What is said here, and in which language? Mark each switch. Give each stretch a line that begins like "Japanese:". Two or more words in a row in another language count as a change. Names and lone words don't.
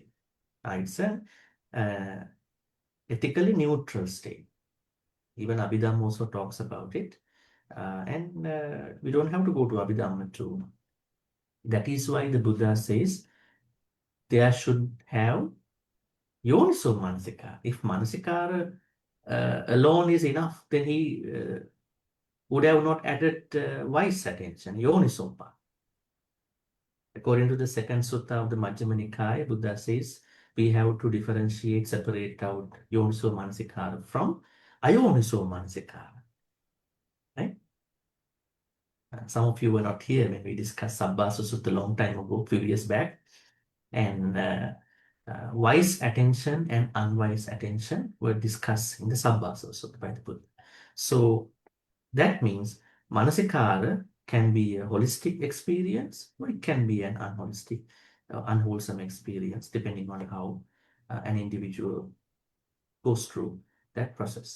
English: It's an uh, ethically neutral state. Even Abhidhamma also talks about it. And we don't have to go to Abhidhamma too. That is why the Buddha says there should have
Pali: yoniso manasikara.
English: If manasikara alone is enough, then he would have not added wise attention, yonisopa. According to the second sutta of the Majjhima Nikaya, Buddha says we have to differentiate, separate out
Pali: yoniso manasikara
English: from
Pali: ayoniso manasikara.
English: Right? Some of you were not here when we discussed Sabbasa Sutta a long time ago, few years back. And wise attention and unwise attention were discussed in the Sabbasa Sutta by the Buddha. So that means manasikara can be a holistic experience, or it can be an unholistic, unwholesome experience, depending on how an individual goes through that process.